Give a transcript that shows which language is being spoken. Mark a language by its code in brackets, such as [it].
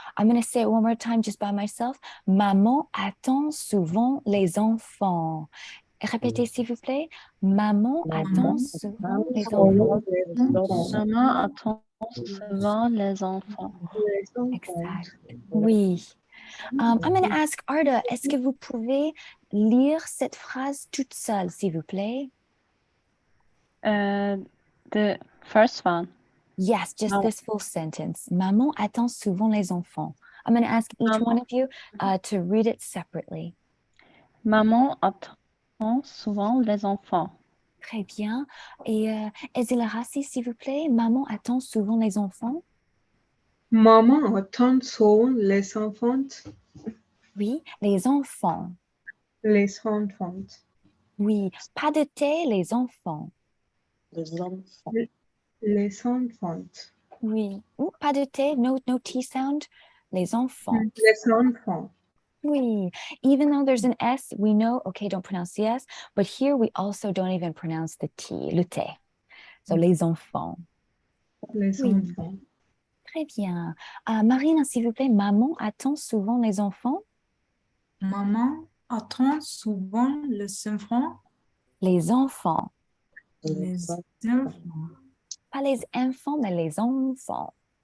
[en] I'm going to say it one more time just by myself. [fr] Maman attend souvent les enfants. Répétez s'il vous plaît. Maman attend souvent les enfants. Maman attend souvent les enfants. Exact. Oui. [en] I'm going to ask Arda, [fr] est-ce que vous pouvez lire cette phrase toute seule, s'il vous plaît? [en] The first one. Yes, just this full sentence. [fr] Maman attend souvent les enfants. [en] I'm going to ask each one of you to read it separately. [fr] Maman attend souvent les enfants. Très bien. Et Ezila Rassi, s'il vous plaît, maman attend souvent les enfants. Maman attend souvent les enfants. Oui, les enfants. Les enfants. Oui, pas de thé, les enfants. Les enfants. Les enfants. Oui, pas de thé, [en] no T sound. [fr] Les enfants. Les enfants. [en] Oui, even though there's an S, we know, okay, don't pronounce the S, but here we also don't even pronounce the T, le T. [fr] So, les enfants. Les enfants. Très bien. Marina, s'il vous plaît, maman attend souvent les enfants. Maman attend souvent les enfants. Les enfants. Les enfants. Pas les enfants, mais les enfants.